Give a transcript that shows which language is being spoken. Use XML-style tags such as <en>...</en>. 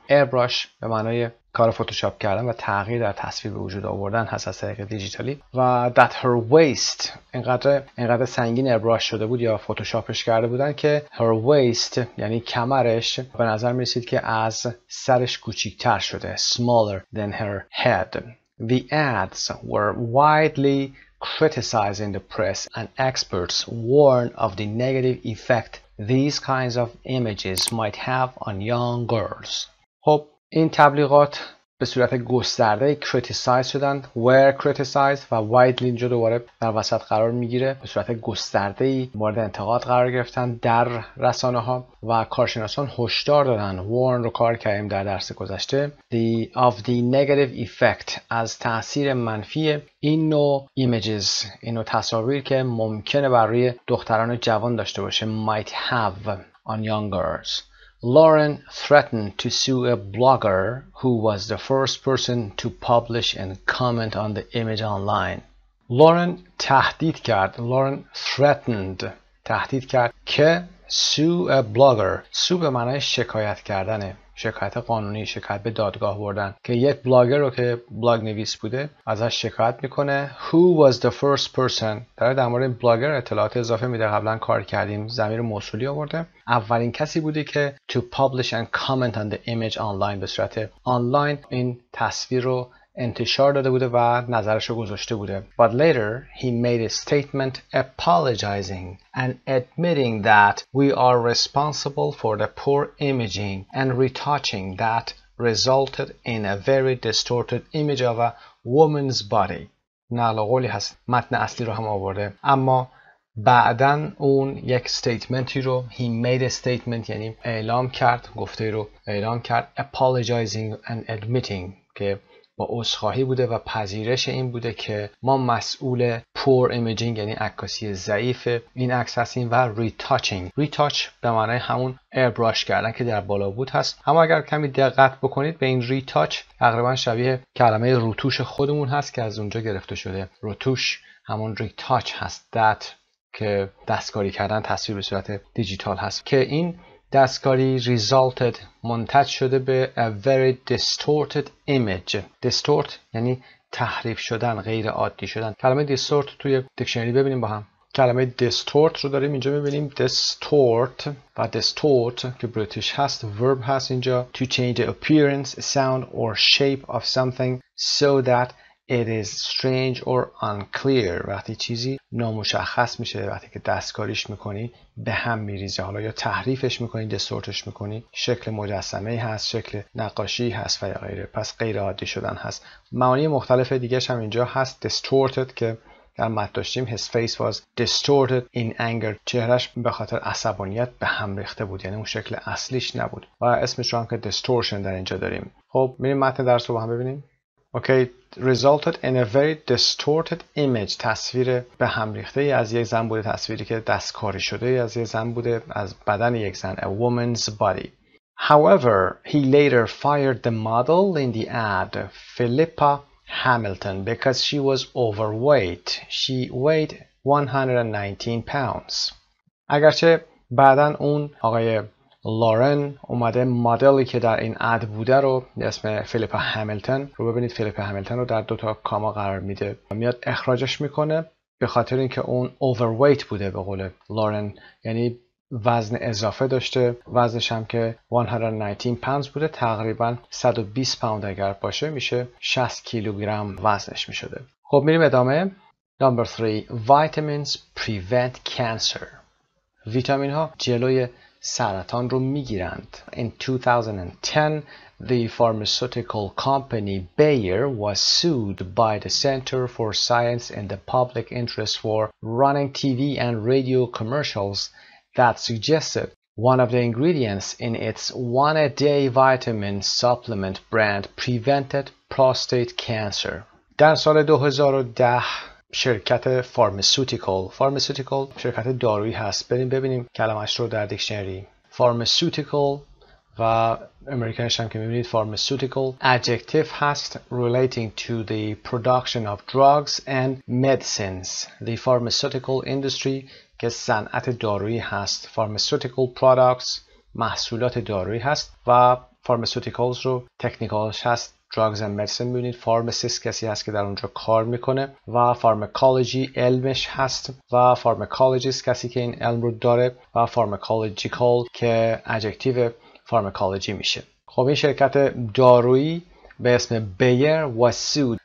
<fa>airbrush به معنای کار فتوشاپ کردن و تغییر در تصویر به وجود آوردن هست از طریق دیجیتالی. و</fa> <en>that her waist</en> <fa>اینقدر سنگین ابراش شده بود یا فتوشاپش کرده بودن که her waist یعنی کمرش به نظر می رسید که از سرش کوچیک‌تر شده.</fa> <en>smaller than her head. The ads were widely criticized in the press and experts warned of the negative effect these kinds of images might have on young girls.</en> <fa>خب این تبلیغات به صورت گسترده criticize شدن، were criticized و widely اینجا دوباره در وسط قرار میگیره، به صورت گسترده مورد انتقاد قرار گرفتن در رسانه ها و کارشناسان هشدار دادن، warn رو کار کردیم در درس گذشته،</fa> <en>of the negative effect</en> <fa>از تاثیر منفی این نوع images، این نوع تصاویر که ممکنه بر روی دختران جوان داشته باشه</fa> <en>might have on young girls. Lauren threatened to sue a blogger who was the first person to publish and comment on the image online.</en> <fa>Lauren تهدید کرد. Lauren تهدید کرد که</fa> <en>sue a blogger.</en> <fa>sue به معنای شکایت کردنه، شکایت قانونی، شکایت به دادگاه بردن، که یک بلاگر رو که بلاگ نویس بوده ازش شکایت میکنه.</fa> <en>Who was the first person؟</en> <fa>در مورد این بلاگر اطلاعات اضافه میده، قبلا کار کردیم، ضمیر موصولی آورده. اولین کسی بوده که</fa> <en>to publish and comment on the image online،</en> <fa>به صورت آنلاین این تصویر رو انتشار داده بوده و نظرش رو گذاشته بوده.</fa> <en>But later he made a statement apologizing and admitting that we are responsible for the poor imaging and retouching that resulted in a very distorted image of a woman's body.</en> <fa>نقل قولی هست، متن اصلی رو هم آورده، اما بعدن اون یک استیتمنتی رو</fa> <en>he made a statement</en> <fa>یعنی اعلام کرد، گفته رو اعلام کرد،</fa> <en>apologizing and admitting</en> <fa>که با عذرخواهی بوده و پذیرش این بوده که ما مسئول poor imaging یعنی عکاسی ضعیف این عکس هستیم و retouch به معنای همون airbrush کردن که در بالا بود هست، اما اگر کمی دقت بکنید به این retouch تقریبا شبیه کلمه روتوش خودمون هست که از اونجا گرفته شده. روتوش همون retouch هست، that که دستکاری کردن تصویر به صورت دیجیتال هست، که این دستکاری resulted منتج شده به</fa> <en>a very distorted image.</en> <fa>distort یعنی تحریف شدن، غیر عادی شدن. کلمه distort توی دیکشنری ببینیم با هم. کلمه distort رو داریم اینجا ببینیم،</fa> <en>distort و distort</en> <fa>که بریتیش هست،</fa> <en>verb هست اینجا، to change the appearance, sound or shape of something so that it is strange or unclear.</en> <fa>وقتی چیزی نامشخص میشه، وقتی که دستکاریش میکنی به هم میریزه، حالا یا تحریفش میکنی، دستورتش میکنی، شکل مجسمه هست، شکل نقاشی هست و یا غیره، پس غیر عادی شدن هست. معانی مختلف دیگه هم اینجا هست. distorted که در متن داشتیم</fa> <en>his face was distorted in anger،</en> <fa>چهرش به خاطر عصبانیت به هم ریخته بود، یعنی اون شکل اصلیش نبود و اسمش رو هم که distortion در اینجا داریم. خب میریم متن درس رو با هم ببینیم.</fa> <en>Okay, resulted in a very distorted image.</en> <fa>تصویر به هم ریخته از یک زن بوده، تصویری که دستکاری شده از یک زن بوده، از بدن یک زن،</fa> <en>a woman's body. However, he later fired the model in the ad, Philippa Hamilton, because she was overweight. She weighed 119 pounds.</en> <fa>اگرچه بعدن اون آقای لارن اومده مدلی که در این اد بوده رو به اسم فیلیپا همیلتون رو، ببینید فیلیپا همیلتون رو در دوتا کاما قرار میده و میاد اخراجش میکنه به خاطر اینکه اون overweight بوده به قول لارن، یعنی وزن اضافه داشته، وزنش هم که 119 pounds بوده، تقریبا 120 پوند اگر باشه میشه 60 کیلوگرم وزنش میشده. خب میریم ادامه.</fa> <en>Number 3. Vitamins prevent cancer.</en> <fa>ویتامین ها جلوی سرطان رو میگیرند.</fa> <en>In 2010, the pharmaceutical company Bayer was sued by the Center for Science in the Public Interest for running TV and radio commercials that suggested one of the ingredients in its one-a-day vitamin supplement brand prevented prostate cancer.</en> <fa>در سال 2010 شرکت فارماسیوتیکال شرکت دارویی هست. بریم ببینیم کلمش رو در دیکشنری. فارماسیوتیکال و امریکنش هم که میبینید فارماسیوتیکال</fa> <en>adjective هست relating to the production of drugs and medicines. The pharmaceutical industry</en> <fa>که صنعت دارویی هست.</fa> <en>Pharmaceutical products</en> <fa>محصولات دارویی هست و pharmaceuticals رو تکنیکالش هست</fa> <en>drugs and medicine.</en> <fa>میبینید pharmacist کسی هست که در اونجا کار میکنه و pharmacology علمش هست و pharmacologist کسی که این علم رو داره و pharmacological که adjective pharmacology میشه. خب این شرکت دارویی به اسم Bayer was sued</fa>